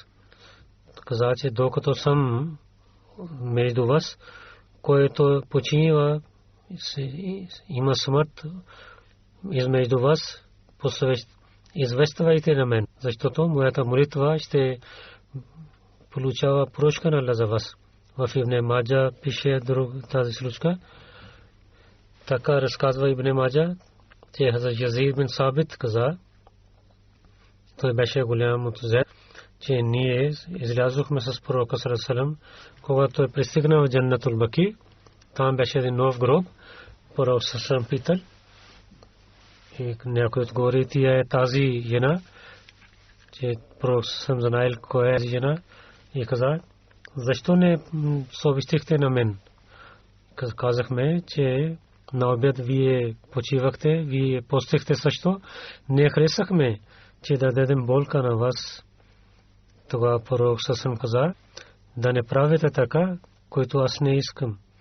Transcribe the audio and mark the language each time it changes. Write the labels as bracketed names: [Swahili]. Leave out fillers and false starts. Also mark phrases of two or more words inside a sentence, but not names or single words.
[Bulgarian] Каза, че докато съм между вас, който починива, има смърт измежду вас, извествайте на мен, защото моята молитва ще получава прошка на Аллах за вас. В Ибн Маджа пише тази случка. Така разказва Ибн Маджа, че Хазрат Язид бин Сабит каза, той беше голям мутазил, че ние излязохме с пророка [Arabic] صلى الله عليه وسلم, [Bulgarian] когато той пристигна в Джаннатул Баки. Там беше един нов гроб. Пророк [Arabic] صلى الله عليه وسلم [Bulgarian] питал и някой отговори, тя е тази жена, че пророк [Arabic] صلى الله عليه وسلم [Bulgarian] знаел коя е жена и каза, защо не съобщихте на мен? Казахме, че на обяд вие почивахте, вие постихте също. Не харесахме, че да дадем болка на вас. Тогава пророк съвсем каза, да не правите така, който аз не искам.